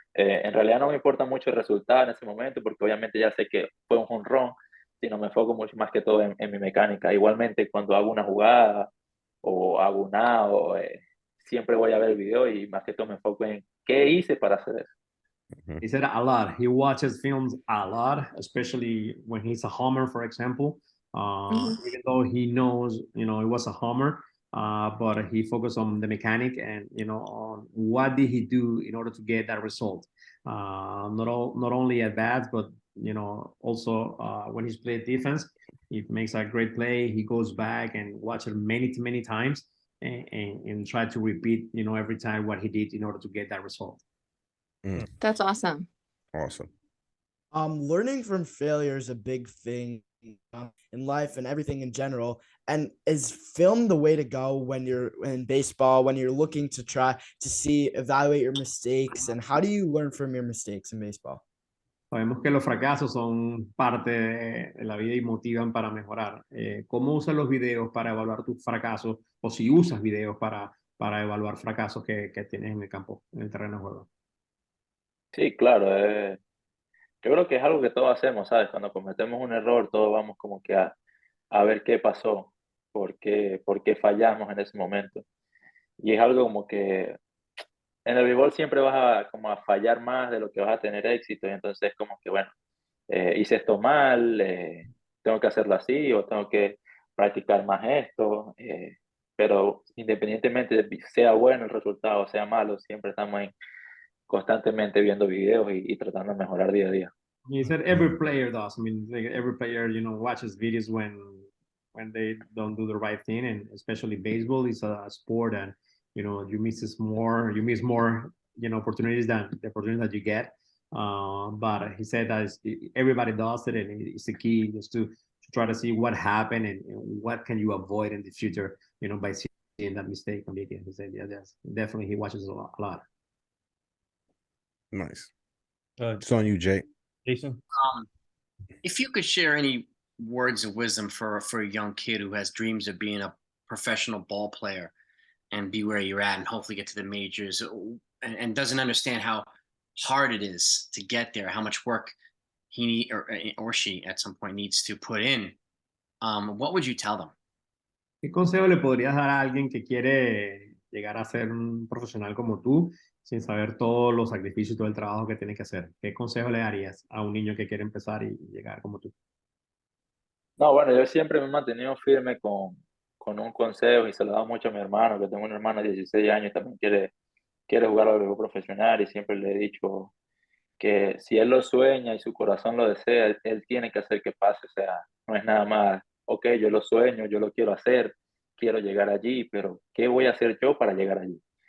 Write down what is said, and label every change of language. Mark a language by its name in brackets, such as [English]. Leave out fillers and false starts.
[Spanish] En realidad no me importa mucho el resultado en ese momento porque obviamente ya sé que fue un jonrón, sino me enfoco mucho más que todo en mi mecánica. Igualmente cuando hago una jugada o hago un out, siempre voy a ver el video y más que todo me enfoco en qué hice para hacer eso. [English] He said a lot. He watches films a lot, especially when he's a homer, for example. Even though he knows, it was a homer, but he focused on the mechanic and on what did he do in order to get that result. Not only at bats, but also when he's played defense, he makes a great play. He goes back and watch it many times and try to repeat, every time what he did in order to get that result. Mm. That's awesome. Awesome. Learning from failure is a big thing in life and everything in general. And is film the way to go when you're in baseball, when you're looking to try to evaluate your mistakes? And how do you learn from your mistakes in baseball? [Spanish] Sabemos que los fracasos son parte de la vida y motivan para mejorar. ¿Cómo usas los videos para evaluar tus fracasos o si usas videos para evaluar fracasos que tienes en el campo, en el terreno de juego? Sí, claro, yo creo que es algo que todos hacemos, ¿sabes? Cuando cometemos un error, todos vamos como que a ver qué pasó, por qué fallamos en ese momento. Y es algo como que en el béisbol siempre vas como a fallar más de lo que vas a tener éxito, y entonces como que, bueno, hice esto mal, tengo que hacerlo así o tengo que practicar más esto, pero independientemente de sea bueno el resultado o sea malo, siempre estamos ahí constantemente viendo videos y tratando de mejorar día a día. [English] He said every player does. I mean, like every player, watches videos when they don't do the right thing, and especially baseball is a sport, and you miss more, opportunities than the opportunities that you get. But he said that everybody does it, and it's the key just to try to see what happened and what can you avoid in the future, by seeing that mistake on the game. He said, yeah, yes, definitely he watches a lot. Nice. It's on you, Jake. Jason? If you could share any words of wisdom for a young kid who has dreams of being a professional ball player and be where you're at and hopefully get to the majors and doesn't understand how hard it is to get there, how much work he or she at some point needs to put in, what would you tell them? [Spanish] ¿Qué consejo le podrías dar a alguien que quiere llegar a ser un profesional como tú, sin saber todos los sacrificios y todo el trabajo que tiene que hacer? ¿Qué consejo le darías a un niño que quiere empezar y llegar como tú? No, bueno, yo siempre me he mantenido firme con un consejo y se lo he dado mucho a mi hermano, que tengo un hermano de 16 años y también quiere jugar al béisbol profesional y siempre le he dicho que si él lo sueña y su corazón lo desea, él tiene que hacer que pase, o sea, no es nada más, ok, yo lo sueño, yo lo quiero hacer, quiero llegar allí, pero ¿qué voy a hacer yo para llegar allí?